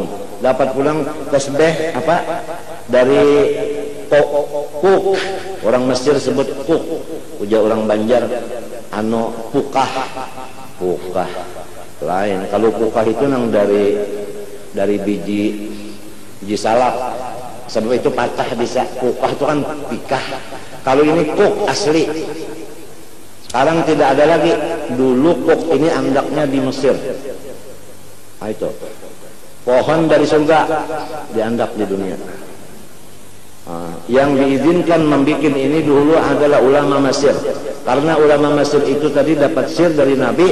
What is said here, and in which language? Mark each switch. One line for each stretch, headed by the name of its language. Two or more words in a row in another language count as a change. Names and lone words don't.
Banjar: Dapat pulang tasbih apa dari kuk, orang Mesir sebut kuk, ujar orang Banjar pukah lain. Kalau pukah itu nang dari biji salak, sebab itu patah bisa. Pukah itu kan pikah.
Indonesian: Kalau ini kuk asli, sekarang tidak ada lagi.
Banjar: Dulu kuk ini andaknya di Mesir. Itu pohon dari surga diandak di dunia.
Indonesian: Yang diizinkan membuat ini dulu adalah ulama Mesir, karena ulama Mesir itu tadi dapat sir dari Nabi.